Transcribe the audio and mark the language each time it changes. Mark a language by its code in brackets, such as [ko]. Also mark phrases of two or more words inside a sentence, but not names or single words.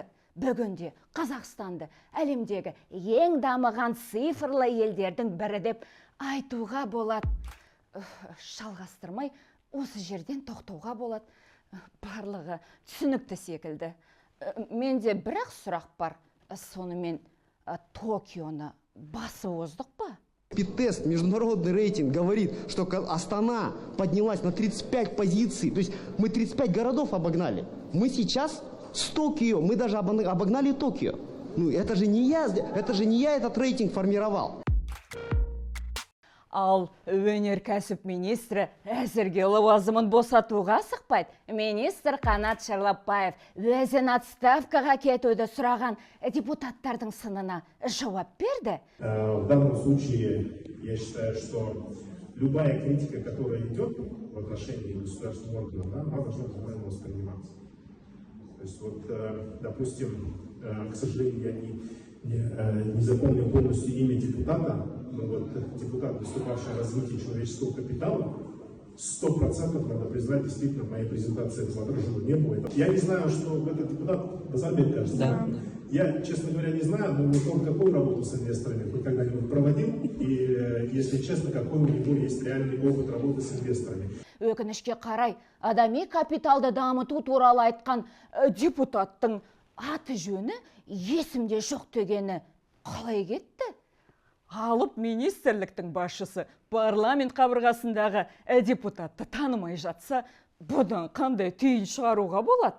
[kk] Бүгінде Қазақстанды әлемдегі ең дамыған цифрлы елдердің бірі деп айтуға болады. Жалғастырмай, осы жерден тоқтауға болады. Барлығы түсінікті секілді. Менде бірақ сұрақ бар. Сонымен Токионы басы оздық па? [ru] Питтест, международный рейтинг, говорит, что Астана поднялась на 35 позиций. То есть мы 35 городов обогнали. Мы сейчас с Токио, мы даже обогнали Токио. Ну, это же не я этот рейтинг формировал. [kk] Ал өнеркәсіп министрі әзірге лауазымын босатуға асықпайды. Министр Қанат Шарлапбаев өзін отставкаға кетуді сұраған депутаттардың сынына жауап берді. [ru] В данном случае я считаю, что любая критика, которая идет в отношении государственных органов, она должна нормально восприниматься. То есть вот, допустим, к сожалению, я не запомнил полностью имя депутата, но вот депутат, выступавший о развитии человеческого капитала, 100% надо признать, действительно, в моей презентации этого отражено не было. Я не знаю, что этот депутат Базарбек, кажется. Да. Я, честно говоря, не знаю, но он какую работу с инвесторами хоть когда-нибудь проводил, и, если честно, какой у него есть реальный опыт работы с инвесторами. [kk] Өкінішке қарай, адами капиталды дамыту туралы айтқан депутаттың аты жөні есімде жоқ дегені қалай кетті? Алып министрліктің басшысы парламент қабырғасындағы депутатты танымай жатса, бұдан қандай түйін шығаруға болады?